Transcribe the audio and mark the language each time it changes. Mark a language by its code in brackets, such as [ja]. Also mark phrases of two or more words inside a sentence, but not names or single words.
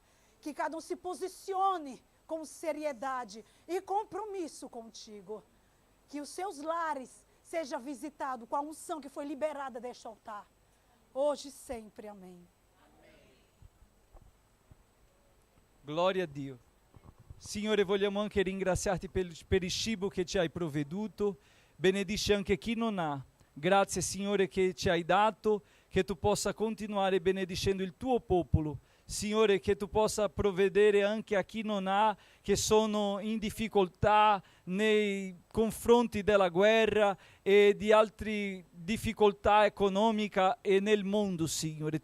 [pt] Que cada um se posicione com seriedade e compromisso contigo. Que os seus lares sejam visitados com a unção que foi liberada deste altar. Hoje e sempre. Amém. [it] Glória a Dio. Signore, vogliamo anche ringraziarti per il cibo che ci hai provveduto. Benedici anche chi non ha. Grazie, Signore, che ci hai dato, che tu possa continuare benedicendo il tuo popolo. Signore, che tu possa provvedere anche a chi non ha, che sono in difficoltà nei confronti della guerra e di altre difficoltà economiche e nel mondo, Signore.